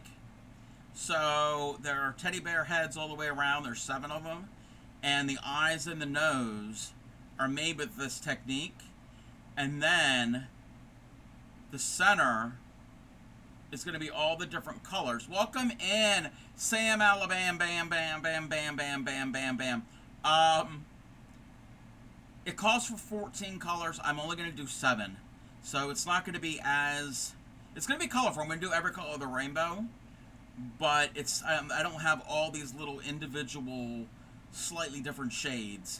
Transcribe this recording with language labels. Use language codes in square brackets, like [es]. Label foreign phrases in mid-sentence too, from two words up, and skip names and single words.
[en] So there are teddy bear heads all the way around. There's 7 of them. And the eyes and the nose are made with this technique. And then the center is going to be all the different colors. Welcome in, Sam Alabam, bam, bam, bam, bam, bam, bam, bam, bam. It calls for 14 colors. I'm only going to do 7. So it's not going to be as... It's going to be colorful. I'm going to do every color of the rainbow. But it's I don't have all these little individual, slightly different shades.